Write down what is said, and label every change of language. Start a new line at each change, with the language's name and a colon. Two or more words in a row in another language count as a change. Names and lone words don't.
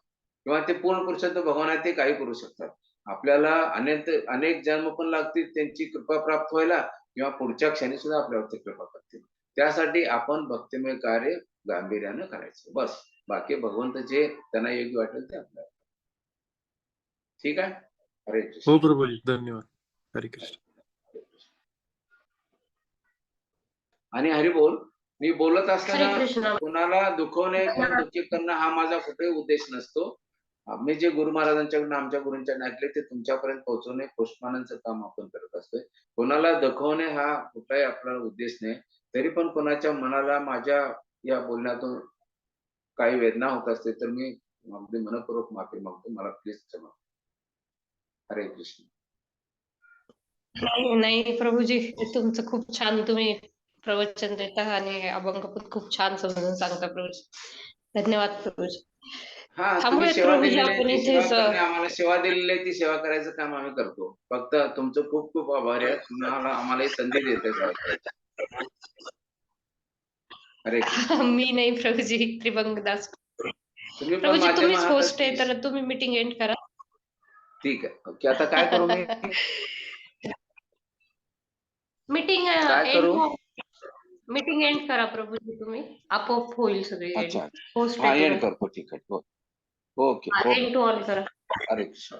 Marathi: किंवा ते पूर्ण पुरुषार्थ भगवान आहे, ते काही करू शकतात. आपल्याला अनेक जन्म पण लागतील त्यांची कृपा प्राप्त व्हायला, किंवा पुढच्या क्षणी सुद्धा आपल्यावरती कृपा करतील. त्यासाठी आपण भक्तिमय कार्य गांभीर्यानं करायचं, बस. बाकी भगवंत जे त्यांना योग्य वाटेल ते आपल्याला. ठीक आहे. हरे कृष्ण. हो प्रभूजी, धन्यवाद. हरे कृष्ण. आणि हरी बोल. मी बोलत हरे असताना कृष्ण. कुणाला दुखवणे किंवा दुःखी करणं हा माझा कुठेही उद्देश नसतो. मी जे गुरु महाराजांच्याकडून आमच्या गुरूंच्याकडून ऐकले ते तुमच्यापर्यंत पोहोचवणे पोस्टमॅनचं काम आपण करत असतोय. कोणाला दुखवणे हा कुठलाही आपला उद्देश नाही. तरी पण कोणाच्या मनाला माझ्या या बोलण्यातून काही वेदना होत असते तर मी अगदी मनःपूर्वक माफी मागतो. मला प्लीज क्षमा. हरे कृष्ण. नाही नाही प्रभूजी, तुमचं खूप छान तुम्ही प्रवचन देता आणि अभंग पण खूप छान समजून सांगता प्रभूजी. धन्यवाद प्रभूजी. हां, तुम्ही थांबूयात सेवा प्रभूजी दिलेली आहे आपण ती सेवा इथेच. करणे आम्हाला सेवा दिलेली आहे ती सेवा करायचं काम आम्ही करतो. फक्त तुमचं खूप खूप आभारी आहे. तुम्हाला आम्हाला ही संधी देताय सेवा करायची. हरे कृष्ण. मी नाही प्रभूजी, त्रिभंगदास. तुम्ही पण प्रभूजी माध्यम तुम्हीच आहातच होस्ट आहे की. तर तुम्ही
English: meeting end
Marathi: करा. ठीक आहे. ओके. आता काय करू मी? मीटिंग काय एंड करू?
English: meeting end
Marathi: करा प्रभूजी तुम्ही. आपोआप होईल सगळी एंड. अच्छा. होस्ट हां, आहे एंड तुम्ही. करतो. ठीक आहे. हो. ओके. ओके.
English: end to all
Marathi: करा. हरे कृष्ण.